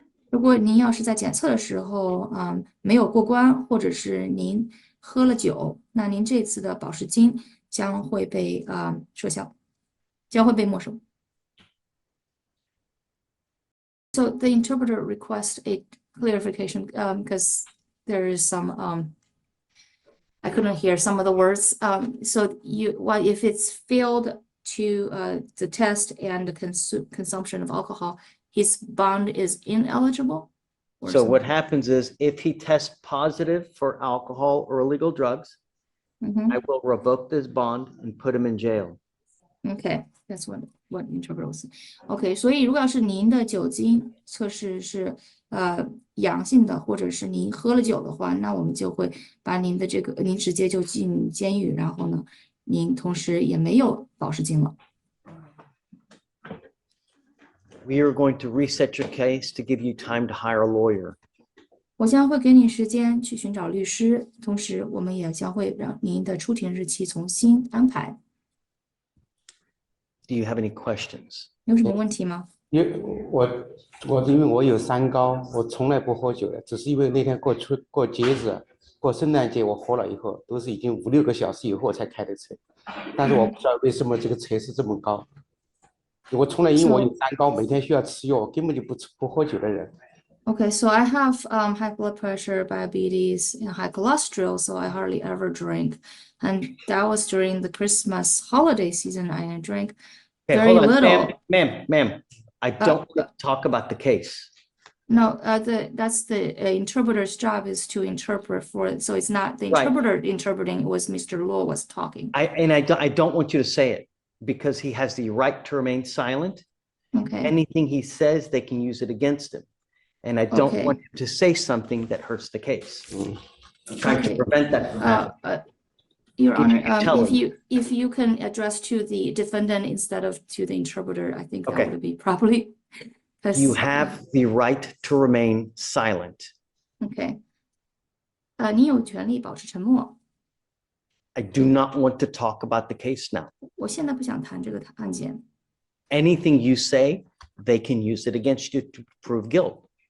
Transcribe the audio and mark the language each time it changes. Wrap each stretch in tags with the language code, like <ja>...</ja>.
<zh>如果您要是在检测的时候没有过关，或者是您喝了酒，那您这次的保释金将会被撤销，将会被没收。</zh> <en>So the interpreter requests a clarification because there is some I couldn't hear some of the words. So if it's failed to the test and the consumption of alcohol, his bond is ineligible? So what happens is if he tests positive for alcohol or illegal drugs, I will revoke this bond and put him in jail. Okay, that's what interpreter was saying.</en> <zh>Okay, 所以如果要是您的酒精测试是阳性的，或者是您喝了酒的话，那我们就会把您直接就进监狱，然后呢，您同时也没有保释金了。</zh> <en>We are going to reset your case to give you time to hire a lawyer.</en> <zh>我将会给你时间去寻找律师，同时我们也将会让您的出庭日期重新安排。</zh> <en>Do you have any questions?</en> <zh>有什么问题吗？因为我有三高，我从来不喝酒的，只是因为那天过节日，过圣诞节我喝了以后，都是已经5、6个小时以后才开的车，但是我不知道为什么这个车是这么高。我从来因为我有三高，每天需要吃药，根本就不喝酒的人。</zh> <en>Okay, so I have high blood pressure, diabetes, and high cholesterol, so I hardly ever drink. And that was during the Christmas holiday season. I drank very little. Ma'am, I don't talk about the case. No, that's the interpreter's job is to interpret for it. So it's not the interpreter interpreting, it was Mr. Law was talking. I don't want you to say it because he has the right to remain silent. Okay. Anything he says, they can use it against him. And I don't want him to say something that hurts the case. I'm trying to prevent that from happening. Your Honor, if you can address to the defendant instead of to the interpreter, I think that would be properly. You have the right to remain silent.</en> <zh>Okay. 你有权利保持沉默。</zh> <en>I do not want to talk about the case now.</en> <zh>我现在不想谈这个案件。</zh> <en>Anything you say, they can use it against you to prove guilt.</en>